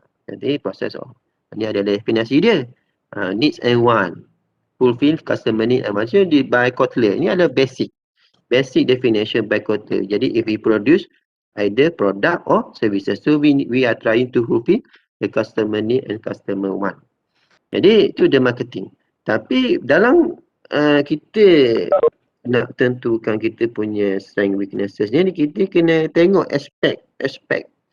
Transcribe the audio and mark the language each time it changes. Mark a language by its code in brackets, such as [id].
[ms] Jadi proses ini ada definisi dia. [en] Needs and want. Fulfill customer need and want. So by Kotler. [ms] Ini adalah basic definition by Kotler. Jadi [en] if we produce either product or services. So we are trying to fulfill the customer need and customer want. [ms] Jadi itu [en] the marketing. [ms] Tapi dalam kita nak tentukan kita punya strength weaknesses ni, kita kena tengok aspek.